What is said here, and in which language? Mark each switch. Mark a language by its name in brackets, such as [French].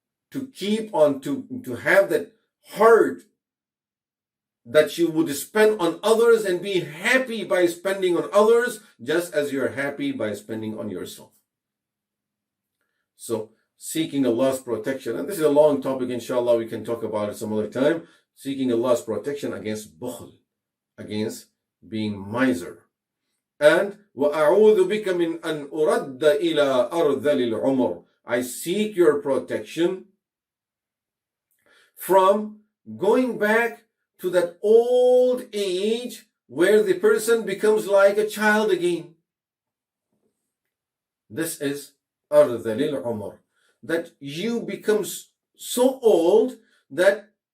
[English] To keep on, to have that heart that you would spend on others and be happy by spending on others, just as you're happy by spending on yourself. So, seeking Allah's protection, and this is a long topic, inshallah, we can talk about it some other time. Seeking Allah's protection against bukhl, against being miser. And [Arabic] وَأَعُوذُ بِكَ مِنْ أَنْ أُرَدَّ إِلَىٰ أَرْذَلِ الْعُمُرِ. [English] I seek your protection from going back to that old age where the person becomes like a child again. This is [Arabic] أَرْذَلِ الْعُمُرِ. [English] That you become so old that